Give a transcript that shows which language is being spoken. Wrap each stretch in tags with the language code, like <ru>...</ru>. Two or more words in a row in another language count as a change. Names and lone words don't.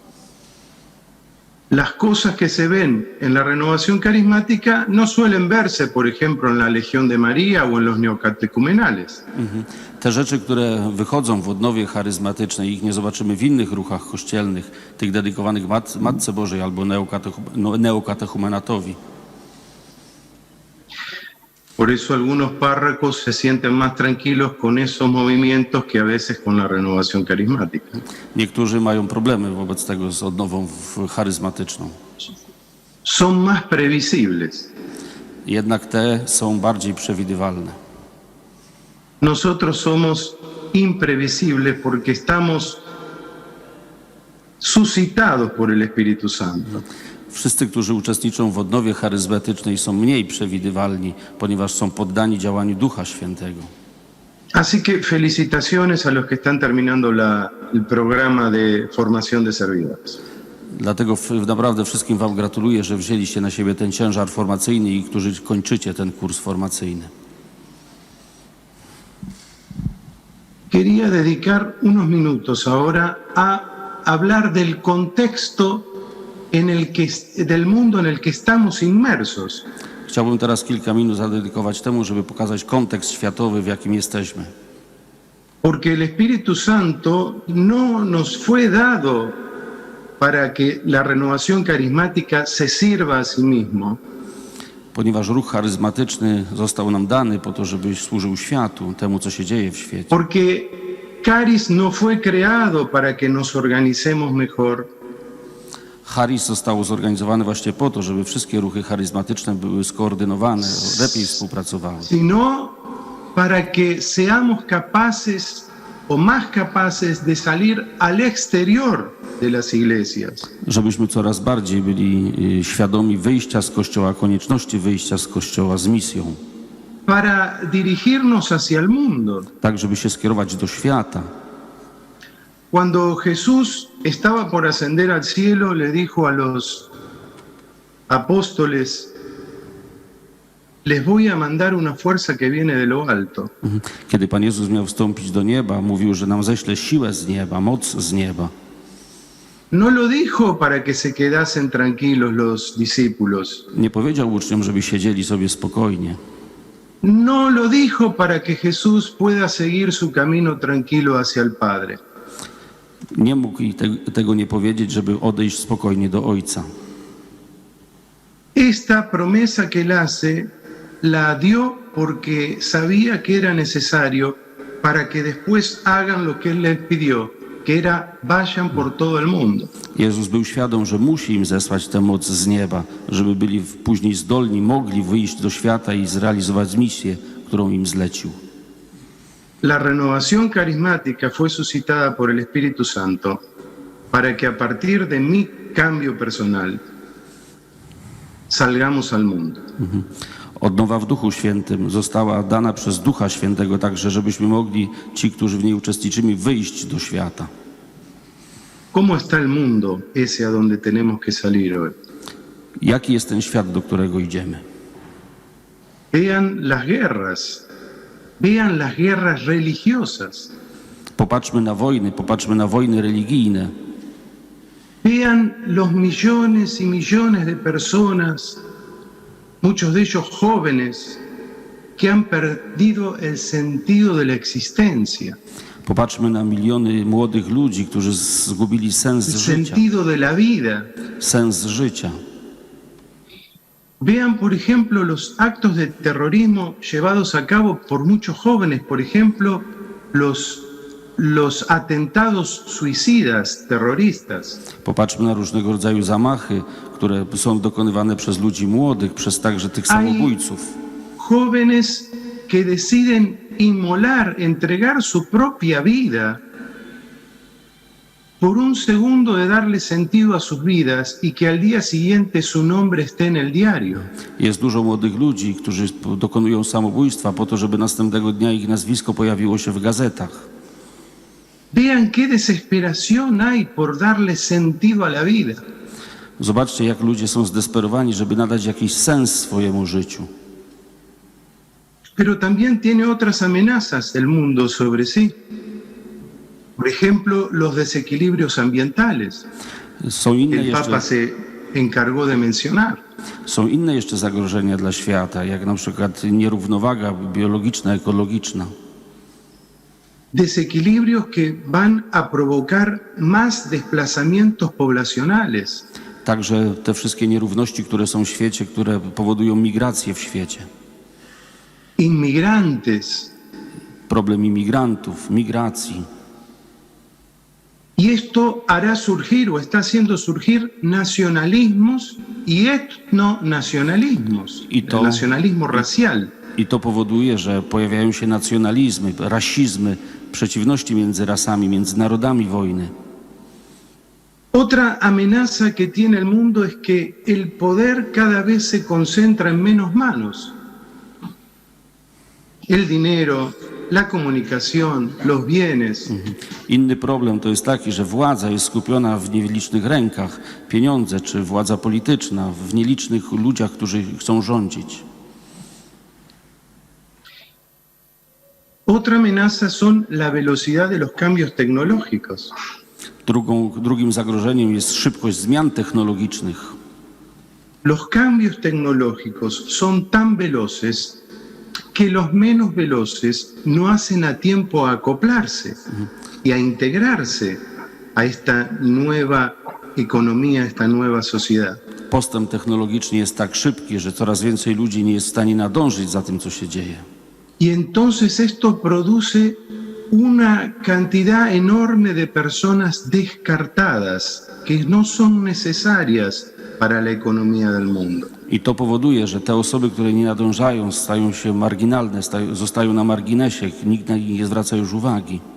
<es>Las cosas que se ven en la renovación carismática no suelen verse, por ejemplo, en la Legión de María o en los neocatecumenales.</es> <pl>Te rzeczy, które wychodzą w odnowie charyzmatycznej, ich nie zobaczymy w innych ruchach kościelnych, tych dedykowanych Matce Bożej albo neokatechumenatowi.</pl> <es>Por eso algunos párrocos se sienten más tranquilos con esos movimientos que a veces con la renovación carismática.</es> <pl>Niektórzy mają problemy wobec tego z odnową charyzmatyczną.</pl> <es>Son más previsibles.</es> <pl>Jednak te są bardziej przewidywalne.</pl> <es>Nosotros somos imprevisibles porque estamos suscitados por el Espíritu Santo.</es> <pl>Wszyscy, którzy uczestniczą w odnowie charyzmatycznej, są mniej przewidywalni, ponieważ są poddani działaniu Ducha Świętego.</pl> <es>Así que felicitaciones a los que están terminando el programa de formación de servidores.</es> <pl>Dlatego naprawdę wszystkim wam gratuluję, że wzięliście na siebie ten ciężar formacyjny i którzy kończycie ten kurs formacyjny.</pl> <es>Quería dedicar unos minutos ahora a hablar del contexto del mundo en el que estamos inmersos.</es> <pl>Chciałbym teraz kilka minut zadedykować temu, żeby pokazać kontekst światowy, w jakim jesteśmy.</pl> <es>Porque el Espíritu Santo no nos fue dado para que la renovación carismática se sirva a sí mismo.</es> <pl>Ponieważ ruch charyzmatyczny został nam dany po to, żeby służył światu, temu, co się dzieje w świecie.</pl> <es>Porque Caris no fue creado para que nos organicemos mejor.</es> <pl>Charis zostało zorganizowane właśnie po to, żeby wszystkie ruchy charyzmatyczne były skoordynowane, lepiej współpracowały.</pl> <es>Sino para que seamos capaces o más capaces de salir al exterior de las iglesias.</es> <pl>Żebyśmy coraz bardziej byli świadomi wyjścia z Kościoła, konieczności wyjścia z Kościoła z misją.</pl> <es>Para dirigirnos hacia el mundo.</es> <pl>Tak, żeby się skierować do świata.</pl> <es>Cuando Jesús estaba por ascender al cielo, le dijo a los apóstoles: les voy a mandar una fuerza que viene de lo alto.</es> <pl>Kiedy Pan Jezus miał wstąpić do nieba, mówił, że nam ześle siłę z nieba, moc z nieba.</pl> <es>No lo dijo para que se quedasen tranquilos los discípulos.</es> <pl>Nie powiedział uczniom, żeby siedzieli sobie spokojnie.</pl> <es>No lo dijo para que Jesús pueda seguir su camino tranquilo hacia el Padre.</es> <pl>Nie mógł i tego nie powiedzieć, żeby odejść spokojnie do Ojca.</pl> <es>Esta promesa que él hace la dio porque sabía que era necesario para que después hagan lo que él les pidió, que era vayan por todo el mundo.</es> <pl>Jezus był świadom, że musi im zesłać tę moc z nieba, żeby byli później zdolni, mogli wyjść do świata i zrealizować misję, którą im zlecił.</pl> <es>La renovación carismática fue suscitada por el Espíritu Santo para que a partir de mi cambio personal salgamos al mundo.</es> <pl>Odnowa w Duchu Świętym została dana przez Ducha Świętego także, żebyśmy mogli, ci, którzy w niej uczestniczymy, wyjść do świata.</pl> <es>¿Cómo está el mundo ese a donde tenemos que salir hoy?</es> <pl>Jaki jest ten świat, do którego idziemy?</pl> <es>Vean las guerras religiosas.</es> <pl>Popatrzmy na wojny religijne.</pl> <es>Vean los millones y millones de personas, muchos de ellos jóvenes, que han perdido el sentido de la existencia.</es> <pl>Popatrzmy na miliony młodych ludzi, którzy zgubili sens</pl> <es>El</es> <pl>życia.</pl> <es>sentido de la vida.</es> <pl>Sens życia.</pl> <es>Vean, por ejemplo, los actos de terrorismo llevados a cabo por muchos jóvenes, por ejemplo, los atentados suicidas, terroristas.</es> <pl>Popatrzmy na różnego rodzaju zamachy, które są dokonywane przez ludzi młodych, przez także tych samobójców.</pl> <es>Jóvenes que deciden inmolar, entregar su propia vida por un segundo de darle sentido a sus vidas y que al día siguiente su nombre esté en el diario.</es> <pl>Jest dużo młodych ludzi, którzy dokonują samobójstwa po to, żeby następnego dnia ich nazwisko pojawiło się w gazetach.</pl> <es>Vean qué desesperación hay por darle sentido a la vida.</es> <pl>Zobaczcie, jak ludzie są zdesperowani, żeby nadać jakiś sens swojemu życiu.</pl> <es>Pero también tiene otras amenazas el mundo sobre sí. Por ejemplo, los desequilibrios ambientales. El Papa se encargó de mencionar.</es> <pl>Są inne jeszcze zagrożenia dla świata, jak na przykład nierównowaga biologiczna, ekologiczna.</pl> <es>Desequilibrios que van a provocar más desplazamientos poblacionales.</es> <pl>Także te wszystkie nierówności, które są w świecie, które powodują migrację w świecie.</pl> <es>Inmigrantes.</es> <pl>Problem imigrantów, migracji.</pl> <es>Y esto hará surgir o está haciendo surgir nacionalismos y etnonacionalismos, el nacionalismo racial.</es> <pl>I to powoduje, że pojawiają się nacjonalizmy, rasizmy, przeciwności między rasami, między narodami wojny.</pl> <es>Otra amenaza que tiene el mundo es que el poder cada vez se concentra en menos manos. El dinero, la comunicación, los bienes.</es> <pl>Inny problem to jest taki, że władza jest skupiona w nielicznych rękach, pieniądze czy władza polityczna w nielicznych ludziach, którzy chcą rządzić.</pl> <es>Otra amenaza son la velocidad de los cambios tecnológicos.</es> <pl>Drugim zagrożeniem jest szybkość zmian technologicznych.</pl> <es>Los cambios tecnológicos son tan veloces que los menos veloces no hacen a tiempo a acoplarse y a integrarse a esta nueva economía, a esta nueva sociedad.</es> <pl>Postęp technologiczny jest tak szybki, że coraz więcej ludzi nie jest w stanie nadążyć za tym, co się dzieje.</pl> <es>Y entonces esto produce una cantidad enorme de personas descartadas que no son necesarias para la economía del mundo.</es> <pl>I to powoduje, że te osoby, które nie nadążają, stają się marginalne, zostają na marginesie, nikt na nich nie zwraca już uwagi.</pl>